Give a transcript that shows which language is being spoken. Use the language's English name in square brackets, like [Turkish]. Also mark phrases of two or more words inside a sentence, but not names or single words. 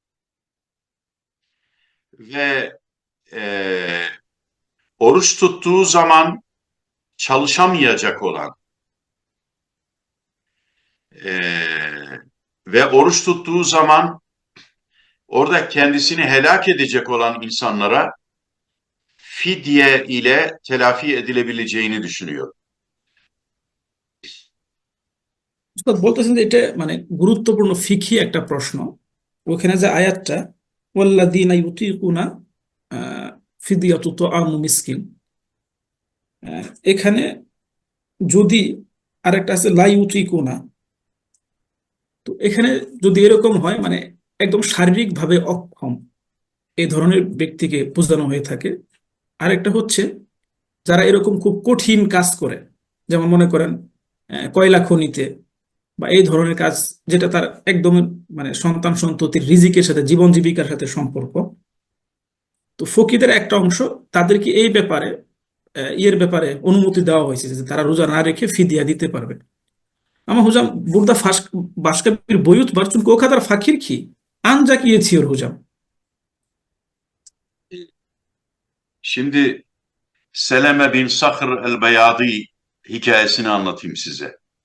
[Turkish] ve oruç tuttuğu zaman çalışamayacak olan ve oruç tuttuğu zaman orada kendisini helak edecek olan insanlara fidye ile telafi edilebileceğini düşünüyor. [Bangla] উস্তাদ বলতেছেন যে এটা মানে গুরুত্বপূর্ণ ফিকহি একটা প্রশ্ন। ওখানে যে আয়াতটা [Arabic] والذين يطيقون فدية طعام مسكين, [Bangla] এখানে যদি আরেকটা আছে [Arabic] لا يطيقون, [Bangla] তো এখানে যদি এরকম হয় মানে একদম শারীরিকভাবে অক্ষম এই ধরনের ব্যক্তিকে বোঝানো হয়ে থাকে। আরেকটা হচ্ছে যারা এরকম খুব কঠিন কাজ করে, যেমন মনে করেন কয়লা খনিতে বা এই ধরনের কাজ যেটা তার একদম মানে সন্তান সন্ততির রিজিকের সাথে জীবন জীবিকার সাথে সম্পর্ক, তো ফকিদের একটা অংশ তাদেরকে এই ব্যাপারে ব্যাপারে অনুমতি দেওয়া হয়েছে যে তারা রোজা না রেখে ফিদিয়া দিতে পারবে। [Turkish] Ama hocam burada başka bir boyut var çünkü o kadar fakir ki ancak yetiyor hocam. Şimdi Seleme bin Sakhr el-Beyadi hikayesini anlatayım size.